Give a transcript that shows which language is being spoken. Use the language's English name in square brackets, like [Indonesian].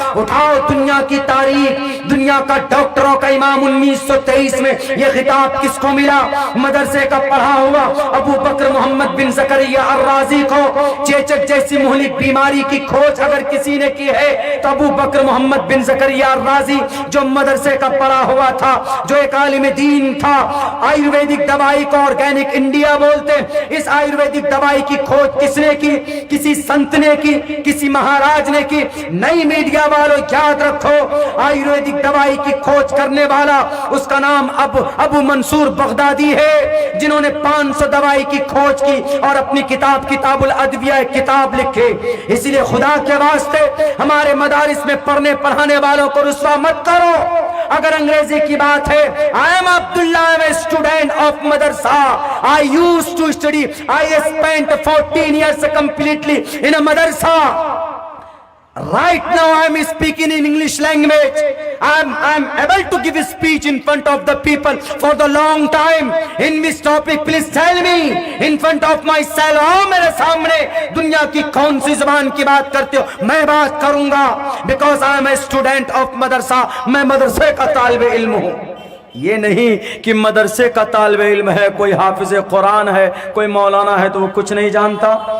[Urdu] اٹھاؤ دنیا کی تاریخ، دنیا کا ڈاکٹروں کا امام 1923 میں یہ خطاب کس کو ملا؟ مدرسے کا پڑھا ہوا ابو بکر محمد بن زکریا الرازی کو. چیچک جیسی مہلک بیماری کی کھوج اگر کسی نے کی ہے تو ابو بکر محمد بن زکریا الرازی جو مدرسے کا پڑھا ہوا تھا، جو ایک عالم دین تھا. آیورویدک دوائی کو آرگینک انڈیا بولتے. اس آیورویدک دوائی کی کھوج کس نے کی؟ کسی سنت نے کی، کسی مہاراج نے کی. نئی میڈیا والوں یاد رکھو، آیورویدک دوائی کی کھوج کرنے والا اس کا نام ابو منصور بغدادی ہے، جنہوں نے 500 دوائی کی کھوج کی اور اپنی کتاب الادویہ کتاب لکھے. اس لیے خدا کے واسطے ہمارے مدارس میں پڑھنے پڑھانے والوں کو رسوا مت کرو. اگر انگریزی کی بات ہے، [English] I am Abdullah, I am a student of madrasa. I used to study. I spent 14 years completely in a madrasa. Right now I am speaking in English language. I am able to give a speech in front of the people for the long time. In which topic please tell me in front of myself. [Urdu] آؤ میرے سامنے دنیا کی کون سی زبان کی بات کرتے ہو، میں بات کروں گا. [English] Because I am a student of madrasa. [Urdu] میں مدرسے کا طالب علم ہوں. یہ نہیں کہ مدرسے کا طالب علم ہے، کوئی حافظ قرآن ہے، کوئی مولانا ہے تو وہ کچھ نہیں جانتا.